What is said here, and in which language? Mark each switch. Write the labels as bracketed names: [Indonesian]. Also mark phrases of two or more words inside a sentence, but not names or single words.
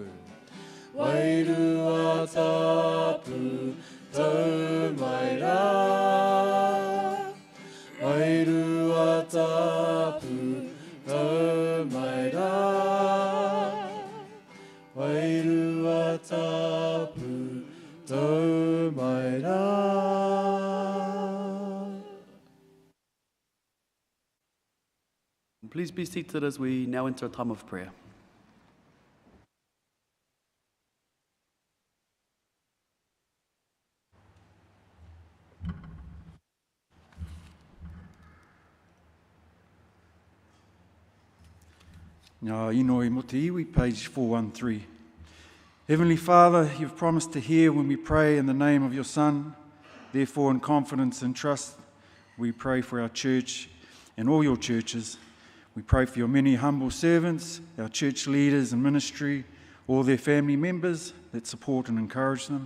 [Māori] Wairua tapu, tau mai rā. Wairua tapu, tau mai rā. Wairua tapu, tau mai rā. [English] Please be seated as we now enter a time of prayer. [Māori] Ngā inoi mo te iwi, [English] page 413. Heavenly Father, you've promised to hear when we pray in the name of your Son. Therefore, in confidence and trust, we pray for our church and all your churches. We pray for your many humble servants, our church leaders and ministry, all their family members that support and encourage them.